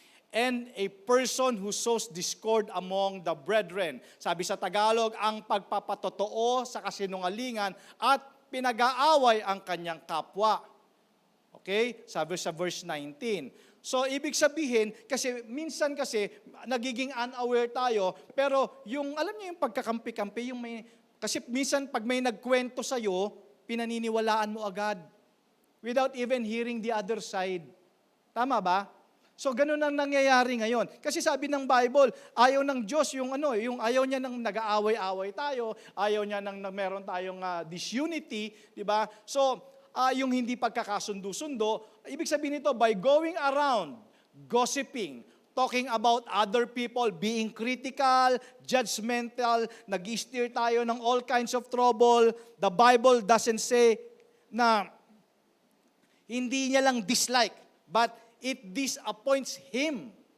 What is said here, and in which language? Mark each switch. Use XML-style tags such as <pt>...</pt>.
<en>and a person who sows discord among the brethren.</en> <tl>Sabi sa Tagalog, ang pagpapatotoo sa kasinungalingan at pinag-aaway ang kanyang kapwa. Okay? Sabi sa verse 19. So, ibig sabihin, kasi minsan kasi, nagiging unaware tayo, pero yung, alam niyo yung pagkakampi-kampi, kasi minsan pag may nagkwento sa'yo, pinaniniwalaan mo agad,</tl> <en>without even hearing the other side.</en> <tl>Tama ba? So, ganun ang nangyayari ngayon. Kasi sabi ng Bible, ayaw ng Diyos yung ayaw niya nang nag-aaway-away tayo, ayaw niya nang meron tayong disunity, di ba? So, yung hindi pagkakasundo-sundo, ibig sabihin nito,</tl> <en>by going around, gossiping, talking about other people, being critical, judgmental,</en> <tl>nag-steer tayo ng</tl> <en>all kinds of trouble. The Bible doesn't say</en> <tl>na hindi niya lang</tl> <en>dislike, but it disappoints Him.</en>